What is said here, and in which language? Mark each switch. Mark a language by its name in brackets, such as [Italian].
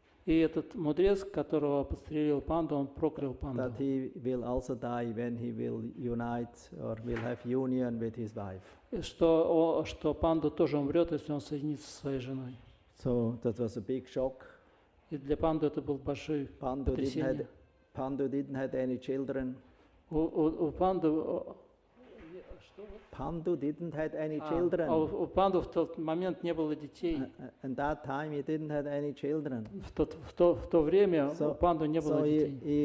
[Russian] И этот мудрец, которого подстрелил Панду, он проклял Панду. [English] that he will also die when he will unite or will have union with his wife. [Russian] И что Панду тоже умрет, если он соединится со своей женой. [English] So that was a big shock. [Russian] И для Панду это был большой потрясение. [English] Pandu didn't have any children. [Russian] У [English] Pandu didn't have any children. [Russian] У Панду в тот момент не было детей. [English] And that time he didn't have any children. [Russian] В то время у Панду не было детей.